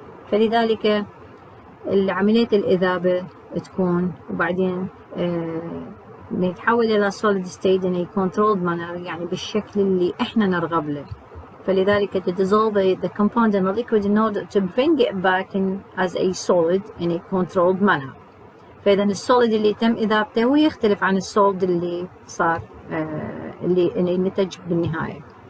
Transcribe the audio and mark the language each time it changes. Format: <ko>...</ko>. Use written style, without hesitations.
<ar>فلذلك عملية الإذابة تكون وبعدين نتحول إلى solid state</ar> <en>in a controlled manner</en> <ar>يعني بالشكل اللي إحنا نرغب له. فلذلك</ar> <en>to dissolve the compound in a liquid in order to bring it back in as a solid in a controlled manner.</en> <ar>فإذا السوليد اللي تم إذابته هو يختلف عن السوليد اللي صار اللي نتج بالنهاية.</ar>